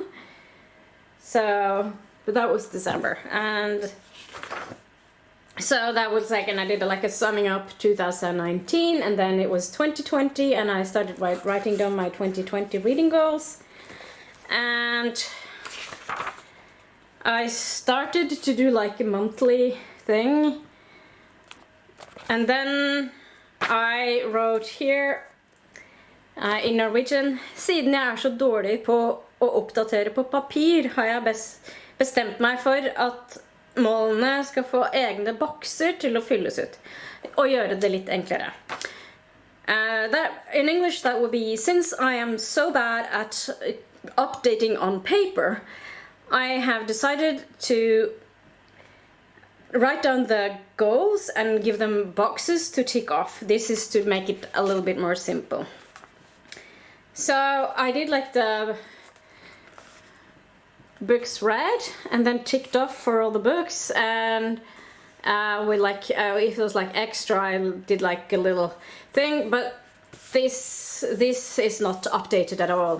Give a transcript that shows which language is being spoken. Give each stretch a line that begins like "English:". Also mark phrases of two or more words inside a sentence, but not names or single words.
English: So, but that was December, and so that was like, and I did like a summing up 2019, and then it was 2020, and I started writing down my 2020 reading goals, and I started to do like a monthly thing. And then I wrote here in Norwegian:
Norwegian: siden jeg så dårlig på å oppdatere på papir, har jeg bestemt meg for at målene skal få egne bokser til å fylles ut, og gjøre det litt enklere.
English: In English that would be: since I am so bad at updating on paper, I have decided to write down the goals and give them boxes to tick off. This is to make it a little bit more simple. So I did like the books read and then ticked off for all the books, and with like if it was like extra, I did like a little thing, but this is not updated at all.